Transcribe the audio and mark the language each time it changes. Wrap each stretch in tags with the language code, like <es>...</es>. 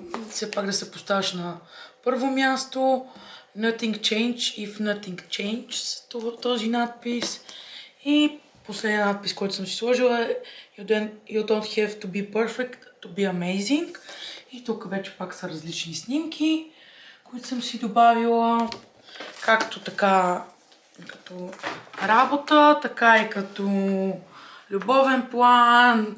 <bg>Все пак да се поставиш на първо място.</bg> <en>Nothing change if nothing changes.</en> <bg>Този надпис. И последният надпис, който съм си сложила е</bg> <en>You don't have to be perfect to be amazing.</en> <bg>И тук вече пак са различни снимки, които съм си добавила. Както така като работа, така и като любовен план.</bg>